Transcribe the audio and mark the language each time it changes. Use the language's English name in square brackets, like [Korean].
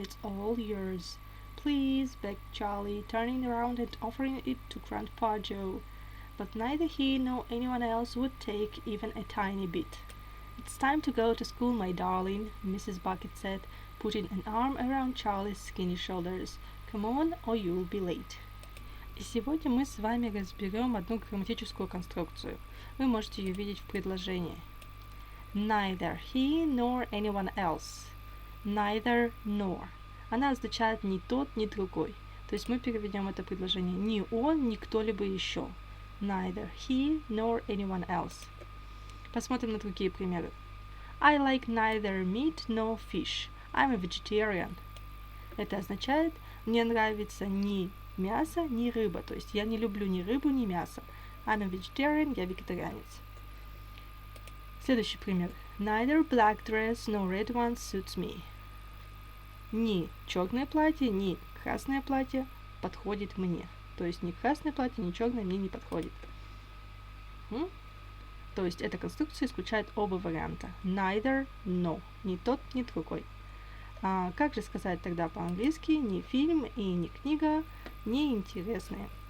[English] It's all yours." "Please," begged Charlie, turning around and offering it to Grandpa Joe. But neither he nor anyone else would take even a tiny bit. "It's time to go to school, my darling," Mrs. Bucket said, putting an arm around Charlie's skinny shoulders. "Come on, or you'll be late." [Russian] И сегодня мы с вами разберем одну грамматическую конструкцию. Вы можете ее видеть в предложении. [English] Neither he nor anyone else. Neither nor. [Russian] Она означает ни тот, ни другой. То есть мы переведем это предложение ни он, ни кто-либо еще. [English] Neither he nor anyone else. [Russian] Посмотрим на другие примеры. [English] I like neither meat nor fish. I'm a vegetarian. [Russian] Это означает, мне нравится ни мясо, ни рыба. То есть я не люблю ни рыбу, ни мясо. [English] I'm a vegetarian, [Russian] я вегетарианец. Следующий пример. [English] Neither black dress nor red one suits me. [Russian] Ни черное платье, ни красное платье подходит мне. То есть ни красное платье, ни черное мне не подходит. То есть эта конструкция исключает оба варианта. [English] Neither, no. [Russian] Ни тот, ни другой. А как же сказать тогда по-английски? Ни фильм и ни книга не интересные.